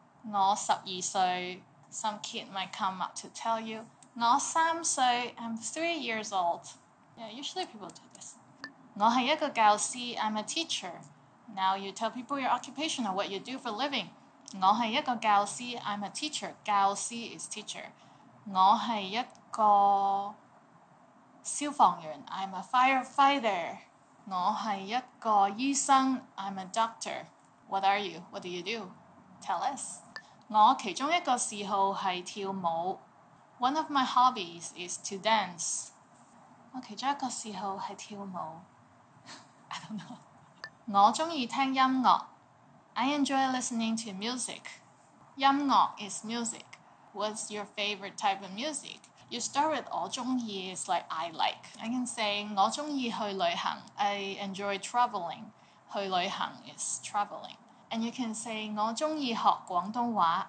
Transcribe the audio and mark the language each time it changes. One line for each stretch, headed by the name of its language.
Cantonese: 我12歲
English: Some kid might come up to tell you
Cantonese: 我3歲
English: I'm 3 years old. Yeah, usually people do this.
Cantonese: 我係一個教師
English: I'm a teacher. Now you tell people your occupation or what you do for living.
Cantonese: 我係一個教師
English: I'm a teacher. 教師 is teacher.
Cantonese: 我係一個消防員
English: I'm a firefighter.
Cantonese: 我係一個醫生
English: I'm a doctor. What are you? What do you do? Tell us.
Cantonese: 我其中一個嗜好係跳舞
English: One of my hobbies is to dance.
Cantonese: 我其中一個嗜好係跳舞。
English: I don't know.
Cantonese: 我鍾意聽音樂。
English: I enjoy listening to music. 音樂 is music. What's your favorite type of music? You start with 我鍾意 is like I like. I can say
Cantonese: 我鍾意去旅行。
English: I enjoy traveling. 去旅行 is traveling. And you can say
Cantonese: 我鍾意學廣東話。